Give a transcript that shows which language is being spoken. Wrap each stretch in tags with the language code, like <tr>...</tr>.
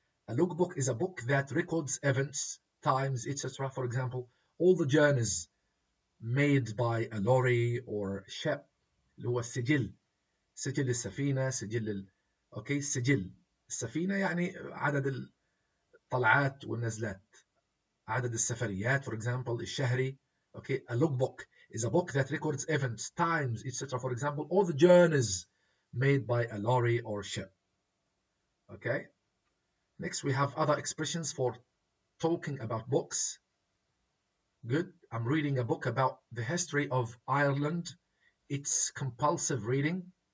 <en>A logbook is a book that records events, times, etc. For example, all the journeys made by a lorry or ship.</en> <ar>اللي هو السجل. سجل السفينة,</ar> <en>okay,</en> <ar>سجل السفينة يعني عدد الطلعات والنزلات. عدد السفريات,</ar> <en>for example,</en> <ar>الشهري.</ar> <en>Okay, a logbook is a book that records events, times, etc. For example, all the journeys made by a lorry or ship. Okay. Next, we have other expressions for talking about books. Good. I'm reading a book about the history of Ireland. It's compulsive reading.</en>